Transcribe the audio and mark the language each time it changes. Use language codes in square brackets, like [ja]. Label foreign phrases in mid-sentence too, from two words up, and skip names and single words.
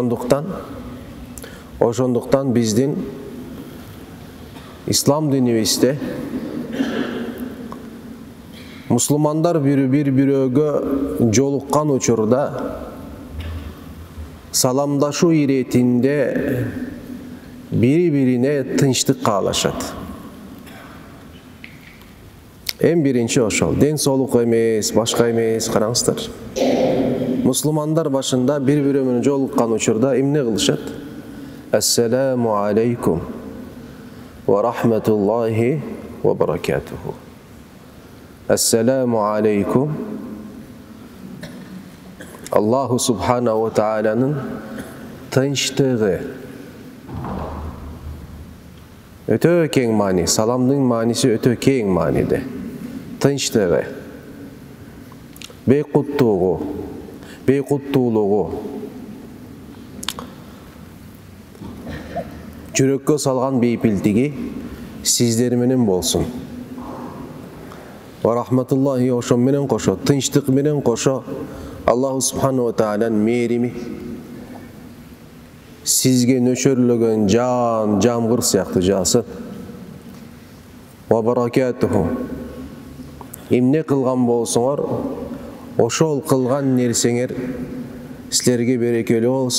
[ky] Ошондуктан биздин ислам динибизде мусулмандар бири-бирөөгө жолуккан учурда саламдашуу иретинде бири-бирине тынчтык каалашат. Эң биринчи ошол. Ден соолук эмес, башка эмес, караңыздар. Мусулмандар башында бири-бири менен жолуккан учурда эмне кылышат? [ar] السلام عليكم ورحمة الله وبركاته. السلام عليكم. الله سبحانه وتعالى [ky] тынчтыгы. Өтө кең маани, саламдын мааниси өтө кең мааниде. Тынчтыгы, бейкуттуулугу, жүрөккө салган бейпилдиги сиздер менен болсун. [ar] ورحمة الله [ky] ошон менен кошо, тынчтык менен кошо [ar] الله سبحانه وتعالى [ky] мээрими сизге нөчөрлөгөн жамгыр сыяктуу жаасын. [ar] وبركاته. [ky] Эмне кылган болсоңор, ошол кылган нерсеңер силерге берекелүү болсун.